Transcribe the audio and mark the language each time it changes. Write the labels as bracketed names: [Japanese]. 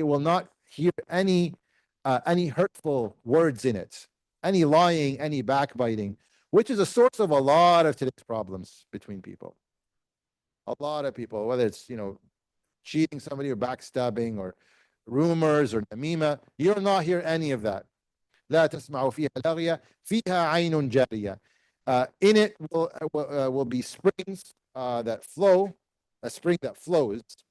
[English] It will not hear any hurtful words in it, any lying, any backbiting, which is a source of a lot of today's problems between people. A lot of people, whether it's cheating somebody or backstabbing or rumors or namima, you will not hear any of that. [Arabic] لا تسمع فيها لاغية فيها عين جارية. [English] In it will be springs that flow, a spring that flows.